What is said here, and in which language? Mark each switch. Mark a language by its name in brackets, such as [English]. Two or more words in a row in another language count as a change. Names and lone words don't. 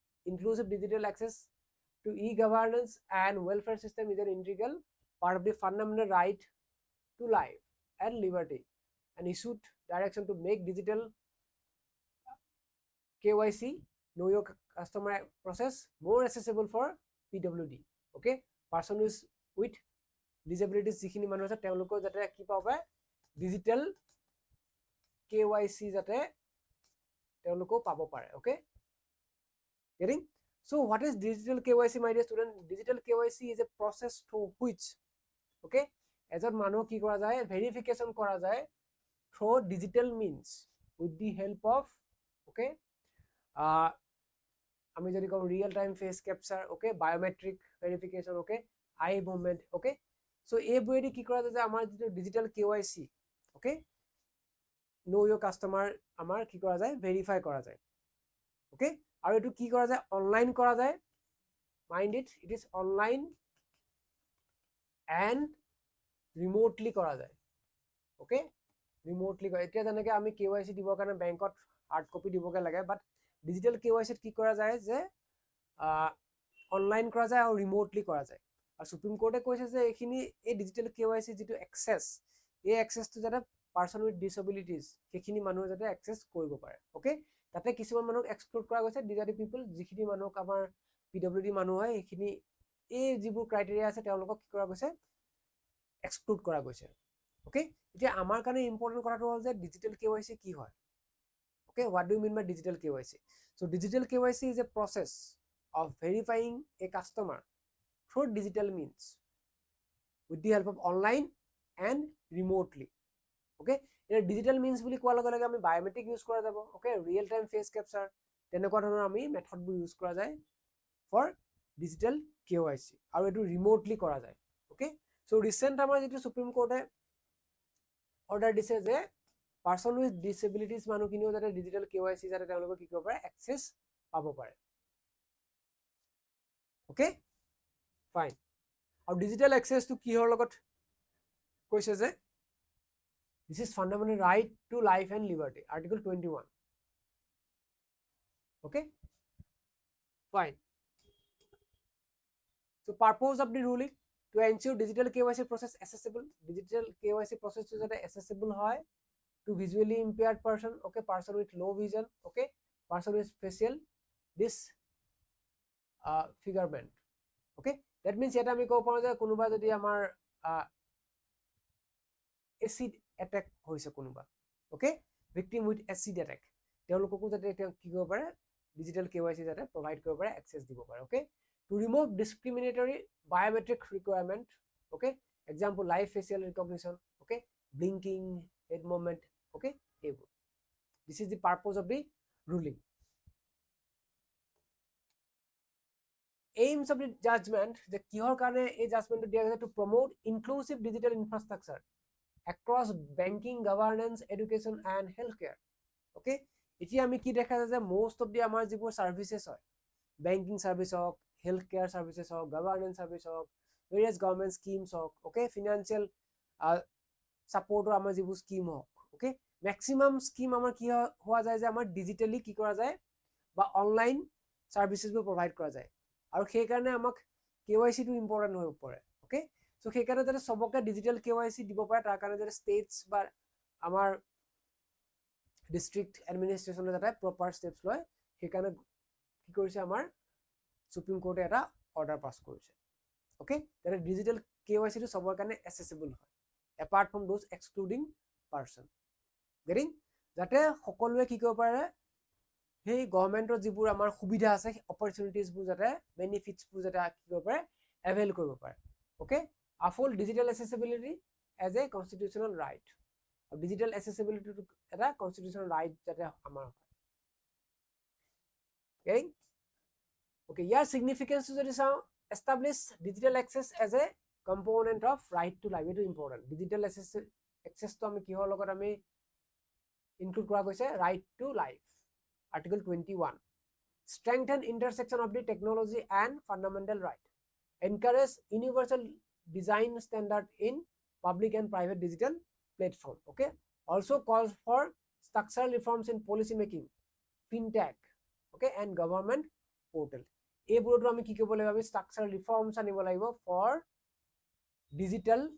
[English] to e-governance and welfare system is an integral part of the fundamental right to life and liberty, and issued direction to make digital KYC, know your customer process, more accessible for PWD. Okay, person who is with disabilities [Assamese] যিখিনি মানুহ আছে তেওঁলোকৰ যাতে কি পাব পাৰে [English] digital KYC [Assamese] যাতে তেওঁলোকো পাব পাৰে. [English] Okay, getting? So what is digital KYC, my dear student? Digital KYC is a process through which, [Assamese] okay, এজন মানুহ কি কৰা যায় ভেৰিফিকেশন কৰা যায় [English] through digital means with the help of, okay, [Assamese] আমি যদি কম [English] real time face capture, okay, biometric verification, okay, eye movement, okay. [Assamese] So এইবোৰেদি কি কৰা যায় যে আমাৰ যেটো [English] digital KYC, okay, know your customer [Assamese] আমাৰ কি কৰা যায় ভেৰিফাই কৰা যায়. Okay, আৰু এটো কি কৰা যায় অনলাইন কৰা যায়. [English] Mind it is online and remotely [Assamese] কৰা যায়. Okay, remotely কৰা এতিয়া যেনেকৈ আমি KYC দিবৰ কাৰণে বেংকত [English] hard copy [Assamese] দিবগে লাগে, বাট [English] digital KYC [Assamese] কি কৰা যায় যে অনলাইন কৰা যায় আৰু ৰিমোটলি কৰা যায়. আৰু সুপ্ৰিম কোৰ্টে কৈছে যে এইখিনি এই [English] digital KYC [Assamese] যেটো এক্সেস এই এক্সেসটো যাতে [English] person with disabilities [Assamese] সেইখিনি মানুহ যাতে এক্সেস কৰিব পাৰে. ওকে, তাতে কিছুমান মানুহক এক্সক্লুড কৰা গৈছে, [English] disabled people [Assamese] যিখিনি মানুহক আমাৰ PWD মানুহ হয় এইখিনি এই যিবোৰ ক্ৰাইটেৰিয়া আছে তেওঁলোকক কি কৰা গৈছে এক্সক্লুড কৰা গৈছে. ওকে, এতিয়া আমাৰ কাৰণে ইম্পৰ্টেন্ট কথাটো হ'ল যে [English] digital KYC [Assamese] কি হয়. [English] Okay, what do you mean by digital KYC? So digital KYC is a process of verifying a customer through digital means with the help of online and remotely. [Assamese] Okay, এটা [English] digital means [Assamese] বুলি কোৱাৰ লগে লগে আমি [English] biometric use [Assamese] কৰা যাব. [English] Okay, real time face capture [Assamese] তেনেকুৱা ধৰণৰ আমি মেথডবোৰ ইউজ কৰা যায় [English] for digital KYC [Assamese] আৰু এটো remotely কৰা যায়. [English] Okay, so recent [Assamese] আমাৰ যেটো সুপ্ৰিম কোৰ্টে অৰ্ডাৰ দিছে যে [English] person with disabilities [Assamese] মানুহখিনিও যাতে [English] digital KYC [Assamese] যাতে তেওঁলোকে কি কৰিব পাৰে এক্সেস পাব পাৰে. [English] okay, fine. আৰু digital access to [Assamese] কিহৰ লগত কৈছে যে [English] this is fundamental right to life and liberty, Article 21. Okay, fine. So purpose of the ruling to ensure digital KYC process accessible. Digital KYC process to যাতে accessible হয় to visually impaired person, okay, person with low vision, okay, person with facial disfigurement. Okay, that means [Assamese] এটা আমি ক'ব পাৰো যে কোনোবা যদি আমাৰ এসিড অ্যাটাক হৈছে কোনোবা, [English] okay, victim with acid attack [Assamese] তেওঁলোককো যাতে কি কৰিব পাৰে [English] digital KYC [Assamese] যাতে প্ৰভাইড কৰিব পাৰে এক্সেস দিব পাৰে. [English] Okay, to remove discriminatory biometric requirement, okay, example live facial recognition, okay, blinking, head movement, okay, this is the purpose of the ruling. Aims of the judgment, the [Assamese] কিহৰ কাৰণে এই জাজমেন্টটো দিয়া গৈছে [English] to promote inclusive digital infrastructure across banking, governance, education and healthcare. [Assamese] Okay, এতিয়া আমি কি দেখা যায় যে [English] most of the [Assamese] আমাৰ যিবোৰ সাৰ্ভিসেস হয় [English] banking service [Assamese] হওক, [English] healthcare services [Assamese] হওক, [English] governance service [Assamese] হওক, [English] various government schemes [Assamese] হওক, [English] okay, financial support [Assamese] আমাৰ যিবোৰ স্কিম হওক, [English] okay, maximum scheme [Assamese] আমাৰ কি হোৱা যায় যে আমাৰ ডিজিটালি কি কৰা যায় বা অনলাইন সাৰ্ভিসেসবোৰ প্ৰভাইড কৰা যায় আৰু সেই কাৰণে আমাক KYC টো ইম্পৰ্টেন্ট হৈ পৰে. [English] okay, so [Assamese] সেই কাৰণে যাতে সবকে [English] digital KYC [Assamese] দিব পাৰে তাৰ কাৰণে যাতে ষ্টেটস বা আমাৰ ডিস্ট্ৰিক্ট এডমিনিষ্ট্ৰেচনে যাতে [English] proper steps [Assamese] লয় সেই কাৰণে কি কৰিছে আমাৰ সুপ্ৰিম কোৰ্টে এটা [English] order pass [Assamese] কৰিছে. [English] okay that digital KYC to [Assamese] সবৰ কাৰণে [English] accessible হয় apart from those excluding person getting [Assamese] যাতে সকলোৱে কি কৰিব পাৰে সেই গভৰ্নমেন্টৰ যিবোৰ আমাৰ সুবিধা আছে [English] opportunities [Assamese] বোৰ যাতে [English] benefits [Assamese] বোৰ যাতে কি কৰিব পাৰে [English] avail [Assamese] কৰিব পাৰে [English] okay a full digital accessibility as a constitutional right digital accessibility to এটা constitutional right [Assamese] যাতে আমাৰ [English] getting okay ইয়াৰ significance [Assamese] যদি চাওঁ [English] establish digital access as a component of right to life itu important digital access to [Assamese] আমি কিহৰ লগত আমি [English] include [Assamese] কৰা গৈছে [English] right to life article 21 strengthen intersection of the technology and fundamental right encourage universal design standard in public and private digital platform okay also calls for structural reforms in policy making fintech okay and government portal [Assamese] এইবোৰটো আমি কি কৰিব লাগিব আমি [English] structural reforms [Assamese] আনিব লাগিব [English] for digital